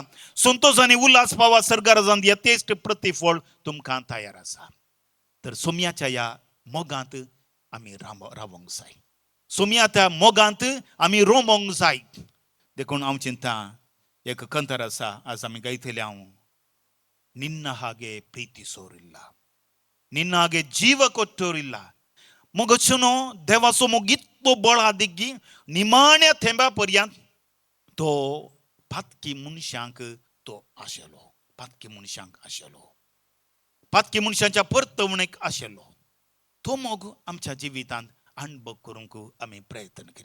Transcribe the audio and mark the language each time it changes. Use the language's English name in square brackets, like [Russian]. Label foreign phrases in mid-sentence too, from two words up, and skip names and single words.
[Konkani] संतोष आनी उल्हास पावा सर्गाराजांत यथेश्ट प्रतिफळ तुमकां तयार आसा. तर सोमयाच्या ह्या मोगांत आमी रावोंक जाय, सोमयाच्या मोगांत आमी रोमोंक जाय. देखून हांव चिंता एक कंतर आसा आज आमी गायतले हांव, [Kannada] ನಿನ್ನ ಹಾಗೆ ಪ್ರೀತಿಸೋರಿಲ್ಲ, ನಿನ್ನ ಹಾಗೆ ಜೀವ ಕೊಟ್ಟೋರಿಲ್ಲ. [Konkani] मगचनो देवाचो मोग इतलो बळ दिग्गी निमाण्या थेंब्या पर्यंत तो फातकी मनशांक तो आशेलो, फातकी मनशांक आशेलो, फातकी मनशांच्या परतवणेक आशेलो. तो मोग आमच्या जिवितांत अणभव करूंक आमी प्रयत्न करया.